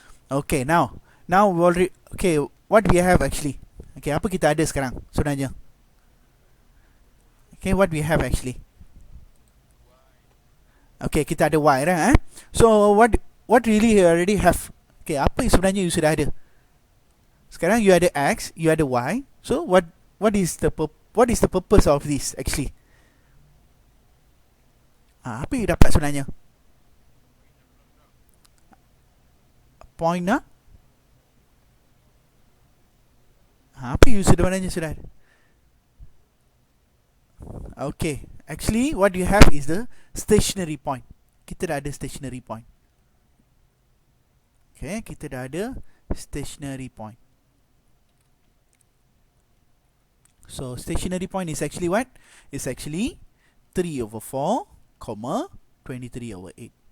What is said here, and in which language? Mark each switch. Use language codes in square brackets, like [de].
[en] Okay, now we already, okay, what we have actually? [ms] Okay, apa kita ada sekarang sebenarnya? [en] Okay, what we have actually? Okay, [ms] kita ada y, [en] right? So what really you already have? [ms] Okay, apa yang sebenarnya you sudah ada? Sekarang you ada x, you ada y. [en] So what is the purpose of this actually? [ms] Apa you dapat sebenarnya? Point na? Apa you sebenarnya sudah ada? [en] Okay, actually what you have is the stationary point. [ms] Kita dah ada stationary point. Okay, kita dah ada stationary point. [en] So stationary point is actually what? It's actually 3/4, 23/8.